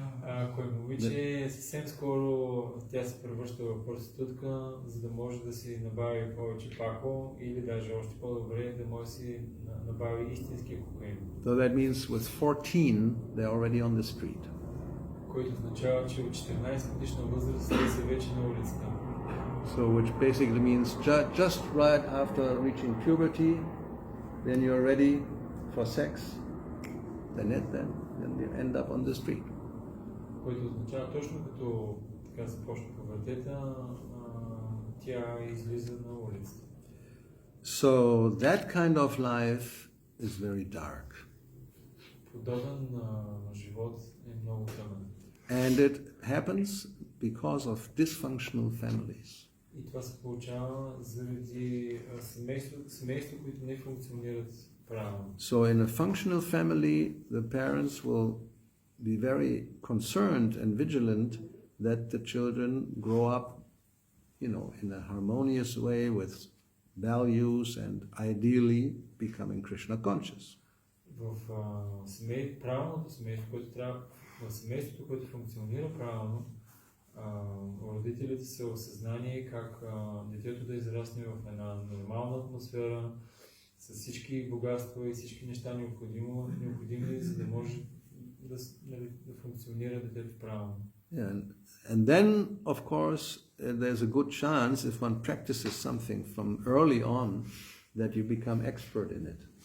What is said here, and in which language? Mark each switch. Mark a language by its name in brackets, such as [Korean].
[Bulgarian] Ако е момиче, съвсем скоро тя се превръща в проститутка, за да може да си набави повече пако или даже още по-добре да може да си набави истинския кокаин. [English] So that means with 14 they're already on the street. [Bulgarian] Който означава, че от 14 годишна възраст те са вече на улицата. [English] So which basically means just right after reaching puberty, then you're ready for sex, then you end up on the street. [Bulgarian] Което означава точно като така започна пубертета, тя излиза на улицата. [English] So that kind of life is very dark. [Bulgarian] Подобен живот е много тъмен. [English] And it happens because of dysfunctional families. [Bulgarian] И това се получава заради семейства, които не функционират правилно. [English] So in a functional family, the parents will be very concerned and vigilant that the children grow up, in a harmonious way with values and ideally becoming Krishna conscious. [Bulgarian] В правилното семейство, в семейството, което функционира правилно, родителите са в съзнание как детето да израсне в една нормална атмосфера, с всички богатства и всички неща необходими, за да може да функционира детето правилно. [English] Yeah, and then, of course, there's a good chance if one practices something from early on that you become expert in it.